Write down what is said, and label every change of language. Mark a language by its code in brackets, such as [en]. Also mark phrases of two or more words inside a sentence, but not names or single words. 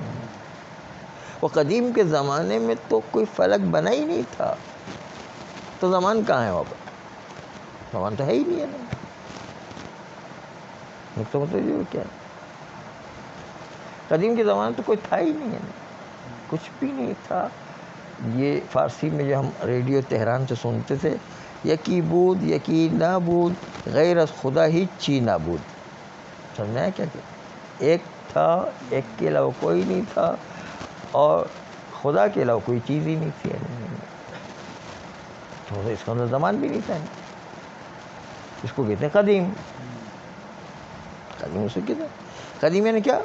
[ur] وہ قدیم کے زمانے میں تو کوئی فلک بنا ہی نہیں تھا، تو زمان کہاں ہے وہاں پر؟ زمان تو ہے ہی نہیں ہے نا، نقطہ متوجہ کیا؟ قدیم کے زمانے تو کوئی تھا ہی نہیں ہے نا، کچھ بھی نہیں تھا۔ یہ فارسی میں جو ہم ریڈیو تہران سے سنتے تھے، [fa] یکی بود یکی نابود غیر از خدا ہیچ چیز نابود، [ur] سمجھا ہے کیا کہ ایک تھا، ایک کے علاوہ کوئی نہیں تھا، اور خدا کے علاوہ کوئی چیز ہی نہیں تھی، تو اس کا اندر زمان بھی نہیں تھا، اس کو کہتے ہیں قدیم۔ قدیم اسے کہتے ہیں قدیم، یعنی کیا؟